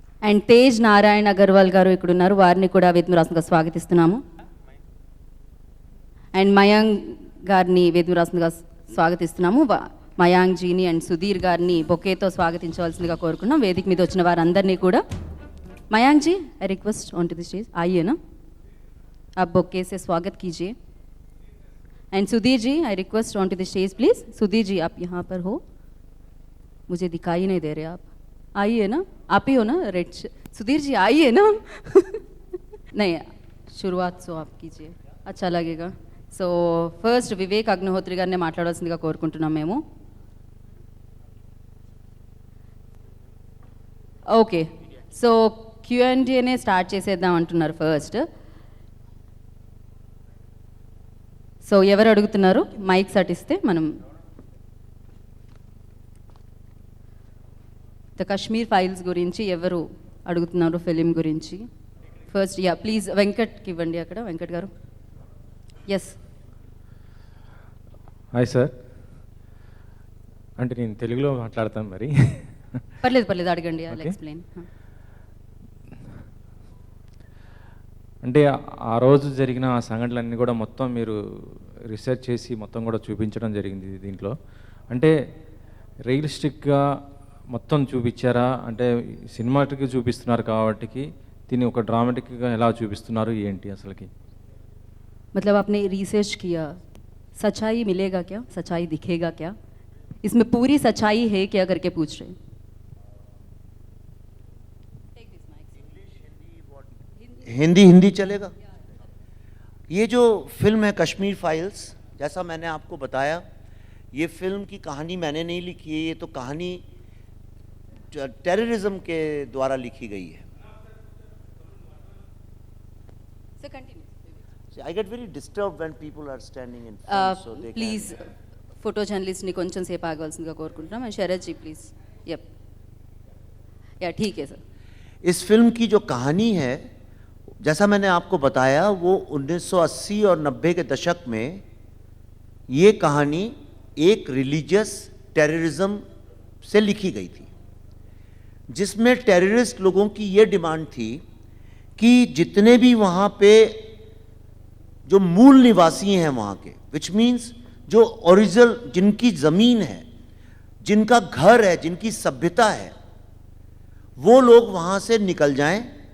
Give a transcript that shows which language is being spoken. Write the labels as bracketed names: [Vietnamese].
[Telugu] And Tej Narayana Agarwal గారు ఇక్కడ ఉన్నారు, వారిని కూడా వేదిక మీద రాసిందిగా స్వాగతిస్తున్నాము. అండ్ మయాంక్ గారిని వేదిక మీద రాసిందిగా స్వాగతిస్తున్నాము. మయాంక్ జీని అండ్ సుధీర్ గారిని బొకేతో స్వాగతించవలసిందిగా కోరుకున్నాం. వేదిక మీద వచ్చిన వారందరినీ కూడా. [English] Mayank ji, I request onto the stage. [Hindi] आइए ना, आप बोके से स्वागत कीजिए. And Sudhir ji, I request on to the stage please. Sudhir ji, आप यहाँ पर हो, मुझे दिखाई नहीं दे रहे आप. आइए ना, आप ही हो ना, रेड सुधीर जी आइए ना नहीं, शुरुआत सो आप कीजिए, अच्छा लगेगा. [Telugu] సో ఫస్ట్ వివేక్ అగ్నిహోత్రి గారిని మాట్లాడాల్సిందిగా కోరుకుంటున్నాం మేము. ఓకే, సో Q&Aనే స్టార్ట్ చేసేద్దాం అంటున్నారు ఫస్ట్. సో ఎవరు అడుగుతున్నారు? మైక్స్ అటిస్తే మనం. ద కశ్మీర్ ఫైల్స్ గురించి ఎవరు అడుగుతున్నారు? ఫిలిం గురించి ఫస్ట్. యా ప్లీజ్ వెంకట్కి ఇవ్వండి అక్కడ. వెంకట్ గారు. ఎస్. Hi sir. అంటే నేను తెలుగులో మాట్లాడతాను మరి. పర్లేదు పర్లేదు, అడగండి. I explain. అంటే ఆ రోజు జరిగిన ఆ సంఘటనలన్నీ కూడా మొత్తం మీరు రీసెర్చ్ చేసి మొత్తం కూడా చూపించడం జరిగింది దీంట్లో. అంటే రియలిస్టిక్గా మొత్తం చూపించారా? అంటే సినిమాటిక్గా చూపిస్తున్నారు కాబట్టి దీన్ని ఒక డ్రామాటిక్గా ఎలా చూపిస్తున్నారు ఏంటి అసలుకి? [Hindi] मतलब आपने रिसर्च किया, सच्चाई मिलेगा क्या, सच्चाई दिखेगा क्या, इसमें पूरी सच्चाई है क्या करके पूछ रहे हैं. हिंदी चलेगा. ये जो फिल्म है कश्मीर फाइल्स, जैसा मैंने आपको बताया, ये फिल्म की कहानी मैंने नहीं लिखी है. ये तो कहानी टेररिज्म के द्वारा लिखी गई है. [English] So continue. I get very disturbed when people are standing in front, so they [Telugu] please photo జర్నలిస్ట్ని కొంచెం సేపు ఆగవలసిందిగా కోరుకుంటున్నాం. And Sarath ji please. [Hindi] Yup या ठीक है सर. इस फिल्म की जो कहानी है, जैसा मैंने आपको बताया, वो 1980 और 90 के दशक में ये कहानी एक रिलीजियस टेररिज्म से लिखी गई थी, जिसमें टेररिस्ट लोगों की ये डिमांड थी कि जितने भी वहाँ पे जो मूल निवासी हैं वहाँ के, विच मीन्स जो ओरिजिनल, जिनकी ज़मीन है, जिनका घर है, जिनकी सभ्यता है, वो लोग वहाँ से निकल जाएं,